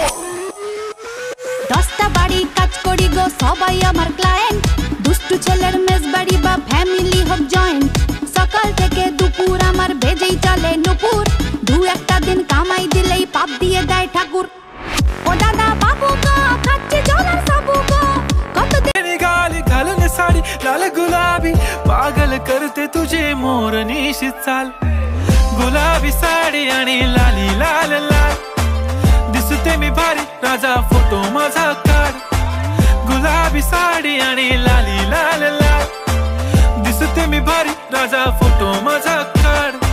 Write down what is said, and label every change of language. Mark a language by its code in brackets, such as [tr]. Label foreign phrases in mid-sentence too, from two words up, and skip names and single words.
[bn] 10টা বাড়ি কাজ করি গো সবাই আমার ক্লায়েন্ট, দুষ্টু ছেলের মেস বাড়ি বা ফ্যামিলি হোক জয়েন্ট। সকাল থেকে দুপুর আমার বেজেই চলে নুপুর, দু একটা দিন কামাই দিলেই পাপ দিয়ে দেয় ঠাকুর। ও দাদা বাবু গো খাচ্ছে জলার সাবু গো, কতদিন [mr] गाली घालून साडी लाल गुलाबी, पागल करते तुझे मोरनी चाल। गुलाबी साडी आणि लाली लाल लाल, दिसते मी भारी राजा फोटो माझा काढ। गुलाबी साडी आणि लाली लाल लाल, दिसते मी भारी राजा फोटो माझा काढ।